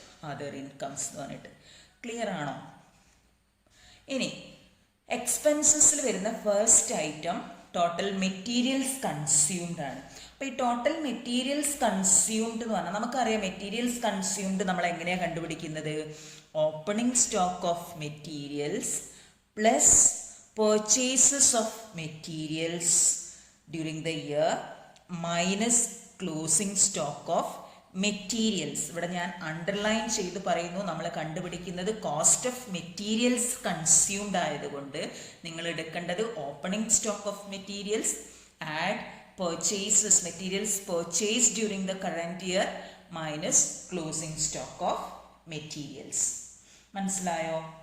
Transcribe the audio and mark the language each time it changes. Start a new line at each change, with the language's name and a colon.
Malayalam: Other incomes എന്ന് പറഞ്ഞിട്ട്. Clear ആണോ? ഇനി എക്സ്പെൻസസിൽ വരുന്ന first item total materials consumed ആണ്. അപ്പോൾ ഈ ടോട്ടൽ മെറ്റീരിയൽസ് കൺസ്യൂംഡ് എന്ന് പറഞ്ഞാൽ നമുക്കറിയാം മെറ്റീരിയൽസ് കൺസ്യൂംഡ് നമ്മൾ എങ്ങനെയാണ് കണ്ടുപിടിക്കുന്നത്?
English: Opening stock of materials plus purchases of materials during the year minus closing stock of materials.
Malayalam: ഇവിടെ ഞാൻ അണ്ടർലൈൻ ചെയ്ത് പറയുന്നു, നമ്മൾ കണ്ടുപിടിക്കുന്നത് കോസ്റ്റ് ഓഫ് മെറ്റീരിയൽസ് കൺസ്യൂംഡ് ആയതുകൊണ്ട് നിങ്ങൾ എടുക്കേണ്ടത്
English: Opening stock of materials add purchases, materials purchased during the current year minus closing stock of materials.
Malayalam: മനസ്സിലായോ?